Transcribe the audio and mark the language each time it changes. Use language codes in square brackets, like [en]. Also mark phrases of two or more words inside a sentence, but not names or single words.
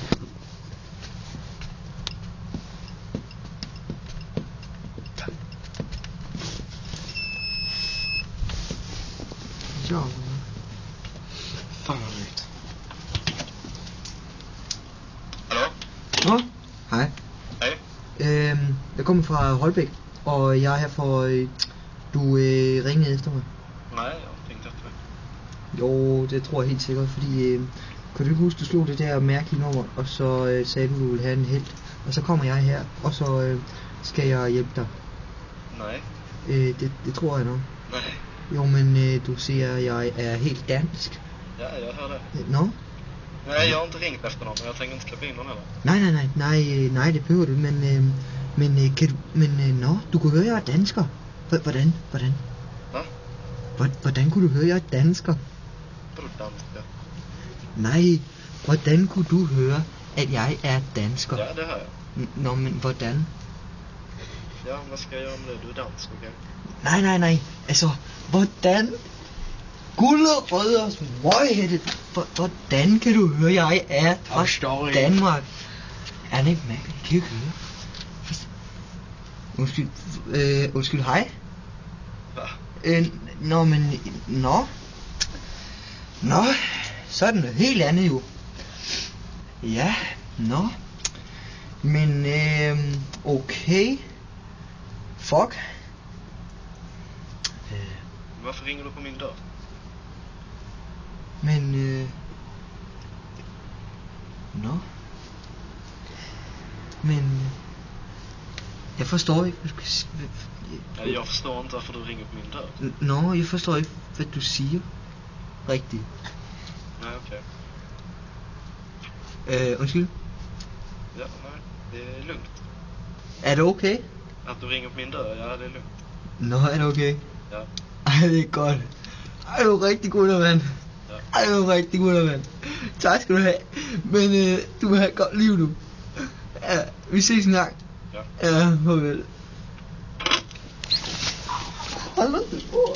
[sv] Ja. Fan vad drygt. Hallå? [da] Nå, hej. Hej. Jeg kommer fra Holbæk, og jeg er her for... du ringede efter mig. [sv] Nej, jag har tänkt efter mig. [da] Jo, det tror jeg helt sikkert, fordi... kan du ikke huske, du slog det der mærkelige nummer, og så sagde du ville have en helt. Og så kommer jeg her, og så skal jeg hjælpe dig. Nej. Det tror jeg nok. Nej. Jo, men du siger, at jeg er helt dansk. [sv] Ja, jag hör det. [da] Nå? [sv] Nej, jag har inte ringt efter någon, men jag tänker inte släppa in någon heller. [da] Nej, det behøver du, men kan du, nå, du kunne høre, jeg er dansker. Hvordan? [sv] Va? [da] Hvordan kunne du høre, jeg er dansker? [sv] Vadå danska? Nej, [da] hvordan kunne du høre, at jeg er dansker? [sv] Ja, det hör jag. [da] Nå, men hvordan? [sv] Ja, vad ska jag göra med det? Du är dansk, okej? Nej, [da] altså, hvordan? Gullerødder smøghætte. Hvordan kan du høre, jeg er fra Danmark? Er det ikke mærkeligt? Kan du ikke høre? Undskyld, hej? [sv] Va? [da] Nå, så er det noget helt andet jo. Ja, nå. Men, okay. Fuck. [sv] Varför ringer du på min dörr? Men, [da] nå. Men, jeg forstår ikke, hvad du kan sige. [sv] Ja, jag förstår inte varför du ringer på min dörr. [da] Nå, jeg forstår ikke, hvad du siger. Rigtigt. [sv] Nej, okej. [da] Undskyld. [sv] Ja, nej, det är lugnt. [da] Er det okay? [sv] Att du ringer på min dörr, ja, det är lugnt. [da] Nå, er det okay? [sv] Ja. [da] Ej, det er godt. Ej, du er rigtig god, mand. [sv] Ja. [da] Ej, du er rigtig god, mand. Tak skal du have. Men du må have et godt liv nu. Ja, vi ses en gang. Ja. Ja, farvel. Hold nu.